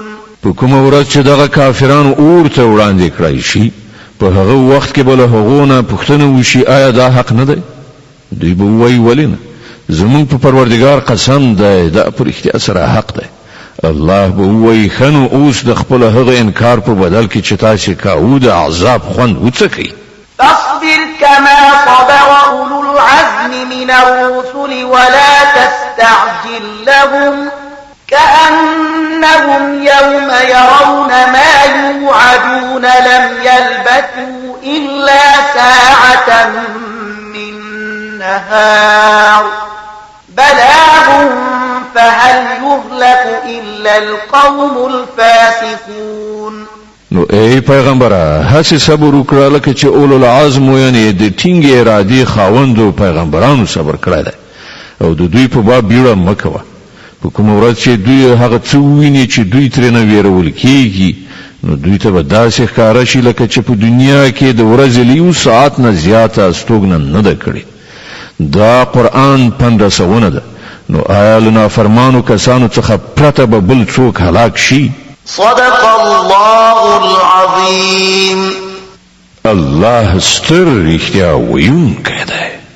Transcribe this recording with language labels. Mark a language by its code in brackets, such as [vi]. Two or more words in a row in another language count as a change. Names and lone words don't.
[ps] په کومه ورځ چې دغه کافرانو اور ته وړاندې کړای شي په هغه وخت کې به له هغو نه پوښتنه وشي آیا دا حق نه دی؟ دوی به وایي ولې نه؟ زمون په پروردگار قسم دی دا پر اختیار سره حق دی. الله به وایي ښه نو اوس د خپل هغه انکار په بدل کې چې تاسې کاوه د عذاب خوند وڅکئ. [ar] فاصبر كما صبر أولو العزم من الرسل ولا تستعجل لهم كأنهم يوم يرون ما يوعدون لم يلبثوا إلا ساعة من نهار بلاغ فهل يهلك إلا القوم الفاسقون. [ps] نو ای پیغمبره هڅه صبر وکړه لکه چې [ar] اولو العزم [ps] یعنی د ټینګې ارادې خاوندو پیغمبرانو صبر کړی دی او د دوی په باب بیړه مه کوه. په کومه ورځ چې دوی هغه څه وویني چې دوی ترېنه ویرول کېږي نو دوی ته به داسې ښکاره شي لکه چې په دنیا کې د ورځې له یو ساعت نه زیاته استوګنه نه ده کړې. دا قرآن پند رسونه ده نو آیا له نافرمانو کسانو څخه پرته به بل څوک هلاک شي؟ [ar] صدق الله العظيم. [ps] الله ستر رښتیا ویونکی دی.